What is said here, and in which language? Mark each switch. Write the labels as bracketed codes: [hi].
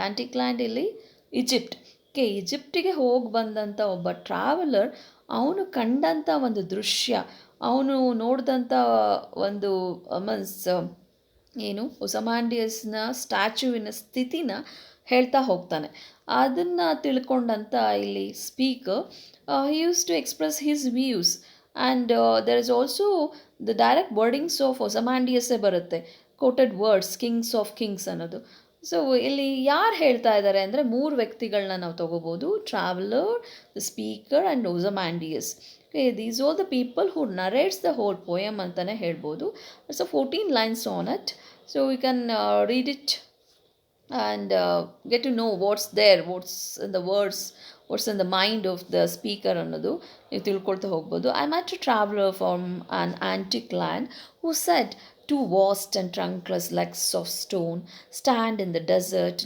[kn] Antique land ಇಲ್ಲಿ Egypt. Okay, ಈಜಿಪ್ಟಿಗೆ ಹೋಗಿ ಬಂದಂಥ ಒಬ್ಬ ಟ್ರಾವೆಲರ್, ಅವನು ಕಂಡಂಥ ಒಂದು ದೃಶ್ಯ, ಅವನು ನೋಡಿದಂಥ ಒಂದು ಮೀನ್ಸ್ ಏನು ಒಸಮಾಂಡಿಯಸ್ನ ಸ್ಟ್ಯಾಚ್ಯೂವಿನ ಸ್ಥಿತಿನ ಹೇಳ್ತಾ ಹೋಗ್ತಾನೆ. ಅದನ್ನು ತಿಳ್ಕೊಂಡಂಥ ಇಲ್ಲಿ speaker [en] he used to express his views, and there is also the direct wordings of [kn] ಒಸಮಾಂಡಿಯಸ್ಸೇ ಬರುತ್ತೆ, [en] Quoted words, kings of kings ಅನ್ನೋದು. [kn] ಸೊ ಇಲ್ಲಿ ಯಾರು ಹೇಳ್ತಾ ಇದ್ದಾರೆ ಅಂದರೆ, ಮೂರು ವ್ಯಕ್ತಿಗಳನ್ನ ನಾವು ತೊಗೋಬೋದು, traveller, the speaker and ಒಸಮಾಂಡಿಯಸ್. [en] okay, these are the people who narrates the whole poem [kn] ಅಂತಲೇ ಹೇಳ್ಬೋದು. [en] it's a 14 lines on it, so you can read it and get to know what's there, what's in the words, what's in the mind of the speaker [kn] ಅನ್ನೋದು ನೀವು ತಿಳ್ಕೊಳ್ತಾ ಹೋಗ್ಬೋದು. [en] I met a traveler from an antique land who said, two vast and trunkless legs of stone stand in the desert.